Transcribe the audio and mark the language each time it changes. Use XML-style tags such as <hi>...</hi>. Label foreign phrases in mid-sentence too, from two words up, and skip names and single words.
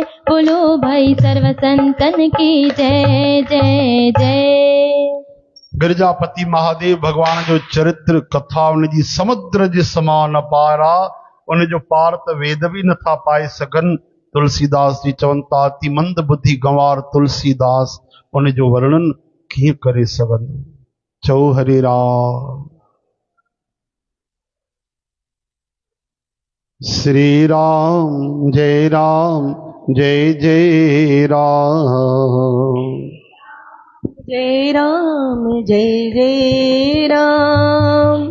<hi>बोलो भाई सर्व संतन की जय जय जय।</hi> <sd>गिरजापति महादेव भगवान जो चरित्र कथा उनजी समुद्र जे समान अपारा, उन जो पार त वेद भी नथा पाए सघन। तुलसीदास जी चवनि था,</sd> <hi>अति मंद बुद्धि गंवार</hi> <sd>तुलसीदास उन जो वर्णन कीअं करे सघंदो। चओ हरे राम।</sd> <hi>श्री राम जय जय राम। जय राम जय राम।</hi>